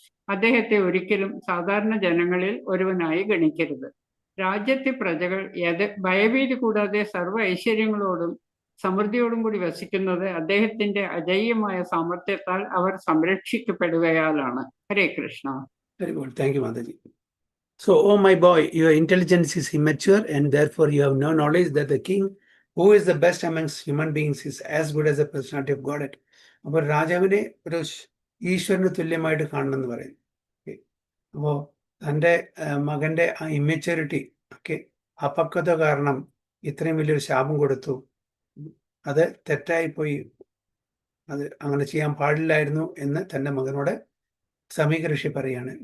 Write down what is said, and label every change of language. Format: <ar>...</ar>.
<ml>അദ്ദേഹത്തെ ഒരിക്കലും സാധാരണ ജനങ്ങളിൽ ഒരുവനായി ഗണിക്കരുത്. രാജ്യത്തെ പ്രജകൾ ഭയഭീതി കൂടാതെ സർവ്വ ഐശ്വര്യങ്ങളോടും സമൃദ്ധിയോടും കൂടി വസിക്കുന്നത് അദ്ദേഹത്തിന്റെ അജയ്യമായ സാമർത്ഥ്യത്താൽ അവർ സംരക്ഷിക്കപ്പെടുകയാലാണ്. ഹരേ Krishna.</ml> <en>Very good. Thank you, Mataji. So, oh my boy, your intelligence is immature and therefore you have no knowledge that the king, who is the best amongst human beings, is as good as the personality of Godhead.</en> <ml>അപ്പോൾ രാജാവിനെ ഒരു ഈശ്വരന് തുല്യമായിട്ട് കാണണമെന്ന് പറയും. അപ്പോൾ തൻ്റെ മകൻ്റെ ആ ഇമ്മച്യൂരിറ്റി ഒക്കെ അപക്വത കാരണം ഇത്രയും വലിയൊരു ശാപം കൊടുത്തു. അത് തെറ്റായിപ്പോയി, അത് അങ്ങനെ ചെയ്യാൻ പാടില്ലായിരുന്നു എന്ന് തൻ്റെ മകനോട് സമീക ഋഷി പറയാണ്.</ml>